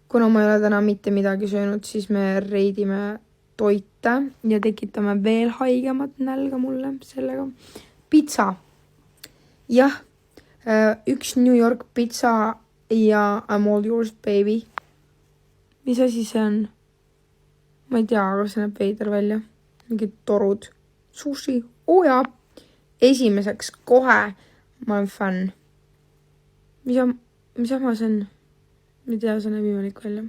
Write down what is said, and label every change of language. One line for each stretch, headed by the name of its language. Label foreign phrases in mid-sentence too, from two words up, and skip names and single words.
Estonian: kuna ma ei ole täna mitte midagi söönud, siis me reidime toite ja tekitame veel haigemat nälga mulle sellega. Pitsa. Jah, üks New York pitsa ja
English: I'm all yours, baby.
Estonian: Mis asi see on? Ma ei tea, aga see näeb veider välja. Mingid torud. Sushi. Jaa. Esimeseks kohe ma olen fänn. Mis ma see on? Ma ei tea, see näeb imelik välja.